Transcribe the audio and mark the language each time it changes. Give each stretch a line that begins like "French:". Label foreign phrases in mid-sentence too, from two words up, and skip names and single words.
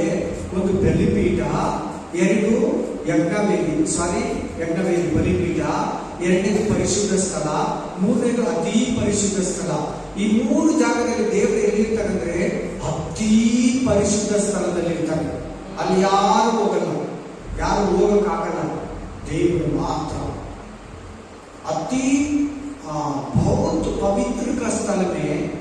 Kannada: 1 ಬಲಿಪೀಠ, 2 ಯಜ್ಞವೇದಿ ಬಲಿಪೀಠ, 2 ಪರಿಶುದ್ಧ ಸ್ಥಳ, 3 ಅತಿ ಪರಿಶುದ್ಧ ಸ್ಥಳ. ಈ 3 ಜಾಗದಲ್ಲಿ ದೇವರು ಎಲ್ಲಿರ್ತಾರೆ ಅಂದ್ರೆ ಅತಿ ಪರಿಶುದ್ಧ ಸ್ಥಳದಲ್ಲಿ ಇರ್ತಾರೆ. ಅಲ್ಲಿ ಯಾರು ಹೋಗಲ್ಲ, ಯಾರು ಹೋಗಕ್ಕಾಗಲ್ಲ,
Hindi: देव मात्र. अति बहुत पवित्र का स्थल में